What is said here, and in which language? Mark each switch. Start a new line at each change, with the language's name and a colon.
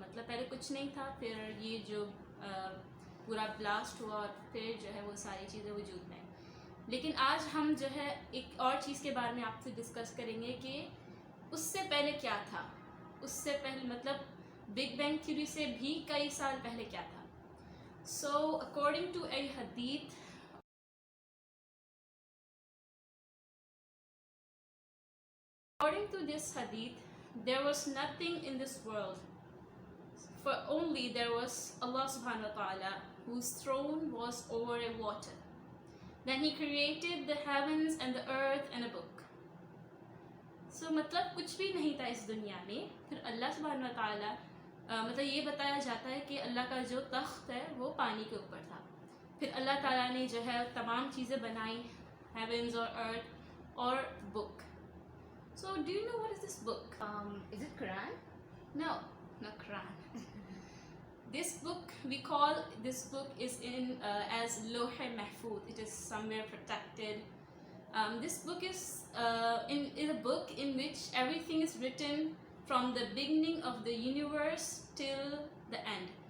Hindi: मतलब पहले कुछ नहीं था, फिर ये जो पूरा ब्लास्ट हुआ और फिर जो है वो सारी चीज़ें वजूद में. लेकिन आज हम जो है एक और चीज़ के बारे में आपसे डिस्कस करेंगे कि उससे पहले क्या था. उससे पहले मतलब बिग बैंग थ्योरी से भी कई साल पहले क्या था.
English: So according to a हदीथ, according to this hadith, there was nothing in this world, for only there was Allah subhanahu wa ta'ala, whose throne was over a water. Then he created the heavens and the earth and a book.
Hindi: So मतलब कुछ भी नहीं था इस दुनिया में. फिर अल्लाह सुब्हानहू व तआला मतलब ये बताया जाता है कि अल्लाह का जो तख्त है वो पानी के ऊपर था. फिर अल्लाह ताला ने जो है तमाम चीज़ें बनाई, हेवंस और अर्थ और book.
English: So do you know what is this book? Is it Quran? No, not Quran. This book, we call this book is in as Lawh Mahfuz. It is somewhere protected. This book is a book in which everything is written from the beginning of the universe till the end.